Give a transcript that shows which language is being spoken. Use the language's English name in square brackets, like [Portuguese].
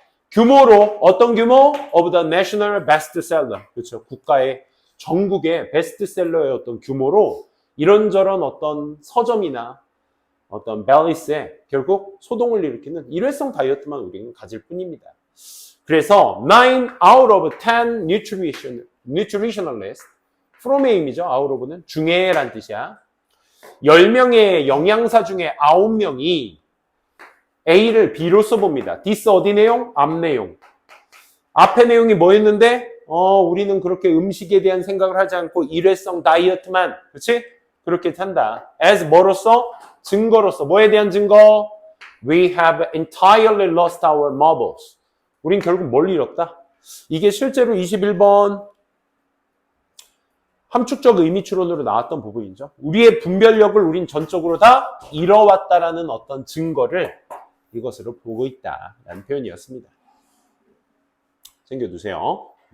[Korean] 규모로 어떤 규모? [English] Of the national bestseller. [Korean] 그렇죠. 국가의 전국의 베스트셀러의 어떤 규모로 이런저런 어떤 서점이나 어떤 벨리스에 결국 소동을 일으키는 일회성 다이어트만 우리는 가질 뿐입니다. [English] 그래서 9 out of 10 nutritionalists from [Korean] A임이죠. out of는 중에란 뜻이야. 10명의 영양사 중에 9명이 A를 B로 써봅니다. this 어디 내용? 앞 내용. 앞의 내용이 뭐였는데? 우리는 그렇게 음식에 대한 생각을 하지 않고 일회성 다이어트만, 그렇지? 그렇게 한다. as 뭐로서? 증거로서. 뭐에 대한 증거? [English] We have entirely lost our marbles. [Korean] 우린 결국 뭘 잃었다? 이게 실제로 21번 함축적 의미 추론으로 나왔던 부분이죠. 우리의 분별력을 우린 전적으로 다 잃어왔다라는 어떤 증거를 이것으로 보고 있다라는 표현이었습니다. 챙겨두세요.